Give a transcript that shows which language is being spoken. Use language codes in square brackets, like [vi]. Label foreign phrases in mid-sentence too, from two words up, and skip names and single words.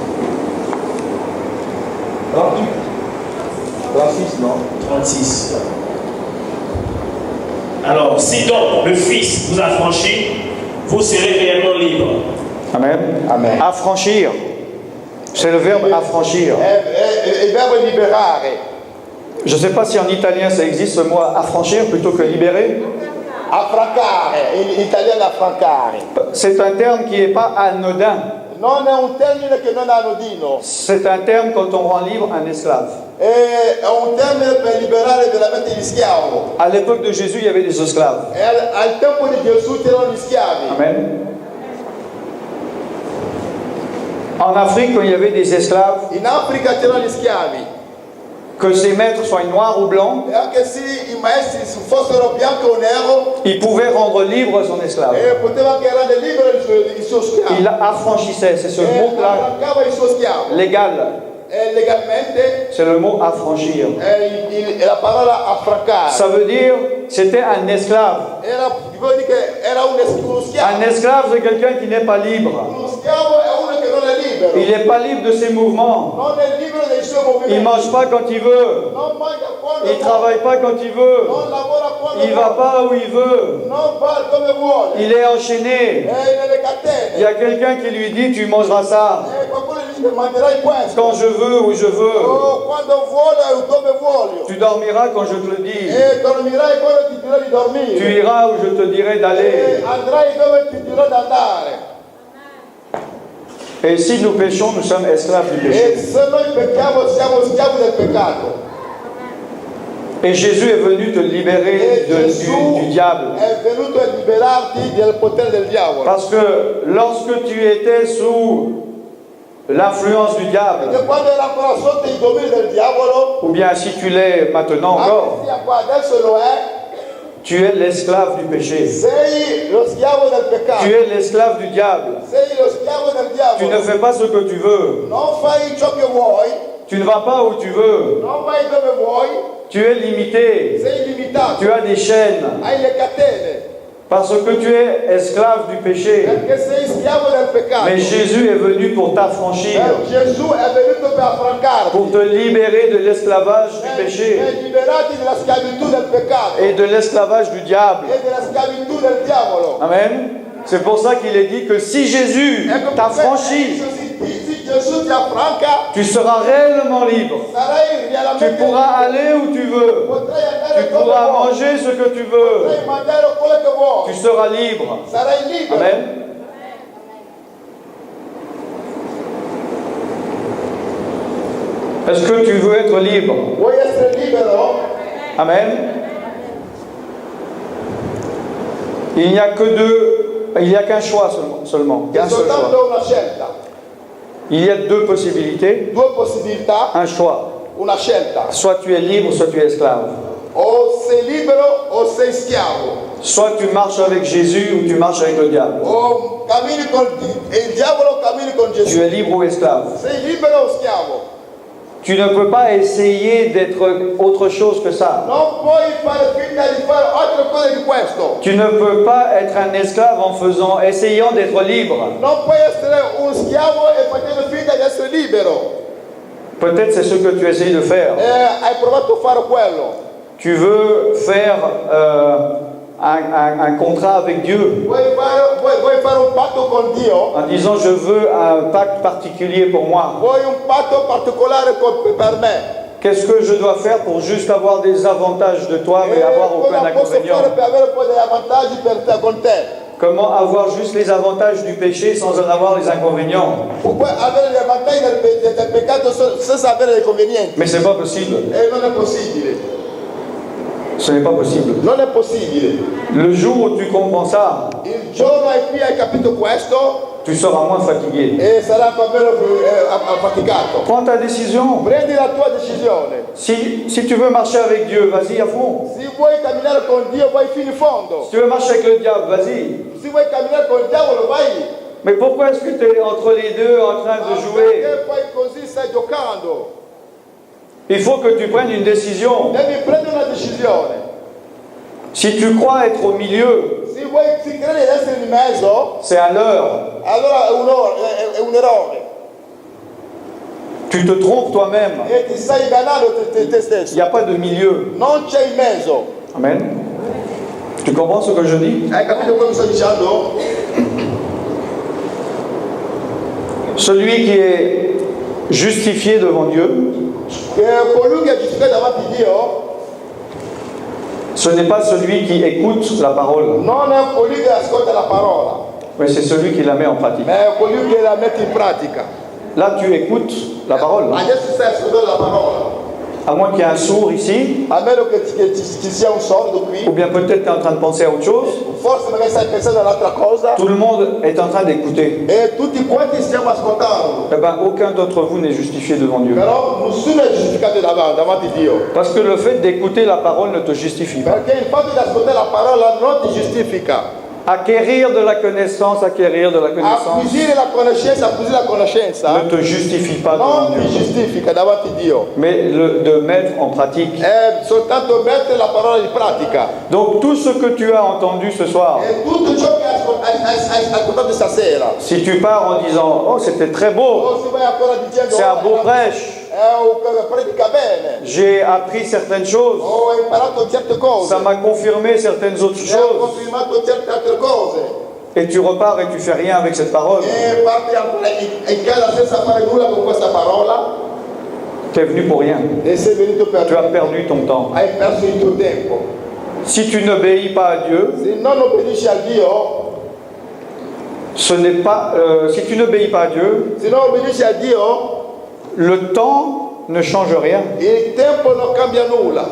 [fr] 38. 36, non? 36. Alors, si donc le Fils vous a franchi, vous serez réellement libre. Amen. Amen. Affranchir. C'est le verbe affranchir. [it] Il verbo liberare. [fr] Je ne sais pas si en italien ça existe ce mot affranchir plutôt que libérer. [it] Affrancare, in italiano affrancare. [fr] C'est un terme qui n'est pas anodin. [it] Non è un termine che non è anodino. [fr] C'est un terme quand on rend libre un esclave. [it] È un termine per liberare veramente gli schiavi. [fr] À l'époque de Jésus, il y avait des esclaves. [it] E al tempo di Gesù c'erano gli schiavi. [fr] Amen. En Afrique, quand il y avait des esclaves, [it] In Africa c'erano gli schiavi. [fr] que ces maîtres soient noirs ou blancs, [it] E anche se i maestri fossero bianco o nero, [fr] il pouvait rendre libre son esclave. [it] poteva anche rendere libero il suo schiavo. [fr] Il affranchissait, c'est ce [it] E [fr] mot-là [it] arrancava il suo schiavo. [fr] légal. [it] E legalmente [fr] C'est le mot affranchir. [it] è la parola affrancare. [fr] Ça veut dire, c'était un esclave. [it] Vuol dire che era uno schiavo. [fr] Un esclave, c'est quelqu'un qui n'est pas libre. [it] Uno schiavo è uno che non è libero. [fr] Il n'est pas libre de ses mouvements. [it] Non è libero dei suoi movimenti. [fr] Il ne mange pas quand il veut. [it] Non mangia quando [fr] Il ne [it] vuole. [fr] travaille pas quand il veut. [it] Non lavora quando [fr] Il ne [it] vuole. [fr] va pas où il veut. [it] Non va come vuole. [fr] Il est enchaîné. [it] È nelle catene. [fr] Il y a quelqu'un qui lui dit, tu mangeras ça. [it] Qualcuno gli dice mangerai questo. [fr] Quand je veux, où je veux. [it] Oh, quando vuole e dove voglio. [fr] Tu dormiras quand je te le dis. [it] E dormirai quando ti dirò di dormire. [fr] Tu iras où je te dirai d'aller. [it] Andrai dove ti dirò di andare. [fr] Et si nous péchons, nous sommes esclaves du péché. [it] E se noi pecchiamo siamo schiavi del peccato. [fr] Et Jésus est venu te libérer [it] E Gesù [fr] du diable. [it] è venuto a liberarti del potere del diavolo. [fr] Parce que lorsque tu étais sous l'influence du diable, [it] Perché quando era ancora sotto il dominio del diavolo, [fr] ou bien si tu l'es maintenant encore, [it] anche sia qua adesso lo è, [fr] tu es l'esclave du péché. [it] sei lo schiavo del peccato. [fr] Tu es l'esclave du diable. [it] Sei lo schiavo del [fr] Tu ne [it] diavolo. [fr] fais pas ce que tu veux. [it] Non fai ciò che vuoi, [fr] Tu ne vas pas où tu veux. [it] non vai dove vuoi, [fr] Tu es limité. [it] sei limitato. [fr] Tu as des chaînes. [it] Hai le catene, [fr] Parce que tu es esclave du péché. [it] perché sei schiavo del peccato. [fr] Mais Jésus est venu pour t'affranchir, [it] Gesù è venuto per affrancarti. [fr] pour te libérer de l'esclavage du péché [it] Per liberarti dalla schiavitù del peccato [fr] et de l'esclavage du diable. [it] e della schiavitù del diavolo. [fr] Amen. C'est pour ça qu'il est dit que si Jésus [it] Ecco [fr] t'a [it] perché [fr] franchi, [it] se Gesù ti affranca, [fr] tu seras réellement libre. [it] sarai [fr] Tu [it] realmente [fr] pourras aller où tu veux. [it] potrai andare [fr] Tu [it] dove [fr] pourras [it] vuoi, [fr] manger ce que tu veux. [it] potrai mangiare quello che vuoi, [fr] Tu seras libre. [it] sarai libero. [fr] Amen. Est-ce que tu veux être libre? [it] Vuoi essere libero? [fr] Amen. Il n'y a que il n'y a qu'un choix seulement. [it] C'è [fr] Qu'un seul choix. [it] soltanto una scelta, [fr] Il y a deux possibilités, [it] due possibilità, [fr] un choix. [it] una scelta. [fr] Soit tu es libre, soit tu es esclave. [it] O sei libero o sei schiavo. [fr] Soit tu marches avec Jésus ou tu marches avec le diable. [it] O cammini con il diavolo o cammini con [fr] Tu [it] Gesù. [fr] es libre ou esclave. [it] Sei libero o schiavo. [fr] Tu ne peux pas essayer d'être autre chose que ça. [it] Non puoi fare finta di fare altre cose di questo. [fr] Tu ne peux pas être un esclave en essayant d'être libre. [it] Non puoi essere un schiavo e facendo finta di essere libero. [fr] Peut-être c'est ce que tu essayes de faire. [it] Hai provato a fare quello. [fr] Tu veux faire un contrat avec Dieu [it] Vuoi fare un patto con Dio? [fr] en disant je veux un pacte particulier pour moi. [it] Vuoi un patto particolare per me? [fr] Qu'est-ce que je dois faire pour juste avoir des avantages de toi mais avoir aucun [it] Cosa posso [fr] inconvénient? [it] fare per avere poi degli vantaggi per te, con te? [fr] Comment avoir juste les avantages du péché sans en avoir les inconvénients? [it] Puoi avere gli vantaggi del peccato senza avere dei convenienti. [fr] Mais c'est pas possible. [it] E non è possibile. [fr] Ce n'est pas possible. [it] Non è possibile. [fr] Le jour où tu comprends ça, [it] Il giorno in cui hai capito questo, [fr] tu seras moins fatigué. [it] e sarai ancora meno affaticato. [fr] Prends ta décision. [it] Prendi la tua decisione. [fr] Si tu veux marcher avec Dieu, vas-y à fond. [it] Se vuoi camminare con Dio, vai fino in fondo. [fr] Si tu veux marcher avec le diable, vas-y. [it] Se vuoi camminare con il diavolo, vai. [fr] Mais pourquoi est-ce que tu es entre les deux en train de jouer? [it] Perché fai così, stai giocando? [fr] Il faut que tu prennes une décision. [it] Devi prendere una decisione. [fr] Si tu crois être au milieu, [it] Se credi di essere in mezzo, [fr] c'est un leurre. [it] allora è un errore. [fr] Tu te trompes toi-même. [it] E ti stai ingannando te [fr] Il [it] stesso. [fr] n'y a pas de milieu. [it] Non c'è in mezzo. [fr] Amen. Tu comprends ce que je dis? [it] Hai capito quello che sto dicendo? [fr] Celui qui est justifié devant Dieu, [it] Che colui che è giustificato davanti a Dio [fr] ce n'est pas celui qui écoute la parole, [it] non è colui che ascolta la parola, [fr] mais c'est celui qui la met en pratique. [it] ma è colui che la mette in pratica. [fr] Là, tu écoutes la parole. [it] Adesso stai ascoltando la parola. [fr] À moins qu'il y ait un sourd ici, [it] A meno che ci sia un sordo qui, [fr] ou bien peut-être tu es en train de penser à autre chose. [it] forse magari stai pensando a un'altra cosa, [fr] Tout le monde est en train d'écouter. [it] e tutti quanti stiamo ascoltando. [fr] Eh ben, aucun d'entre vous n'est justifié devant Dieu. [it] Però nessuno è giustificato davanti a Dio. [fr] Parce que le fait d'écouter la parole ne te justifie pas. [it] Perché il fatto di ascoltare la parola non ti giustifica. [fr] Acquérir de la connaissance [it] Acquisire la conoscenza [fr] ne te justifie pas devant [it] non ti [fr] Dieu. [it] giustifica davanti a Dio. [fr] Mais de mettre en pratique. [it] È soltanto mettere la parola in pratica. [fr] Donc tout ce que tu as entendu ce soir, [it] E tutto ciò che hai ascoltato stasera. [fr] si tu pars en disant oh c'était très beau, [it] O se vai ancora dicendo [fr] c'est un beau prêche, [it] predica bene. [fr] j'ai appris certaines choses, [it] Ho imparato certe cose. [fr] ça m'a confirmé certaines autres [it] Mi ha [fr] choses, [it] confermato certe altre cose. [fr] et tu repars et tu fais rien avec cette parole. [it] E parti ancora in casa senza fare nulla con questa parola. [fr] Tu es venu pour rien. [it] E sei venuto per [fr] Tu as perdu ton temps. [it] hai perso il tuo tempo. [fr] Si tu n'obéis pas à Dieu, [it] Se non obbedisci a Dio, [fr] ce n'est pas. Si tu n'obéis pas à Dieu, [it] se non obbedisci a Dio, [fr] le temps ne change rien. [it] il tempo non cambia nulla.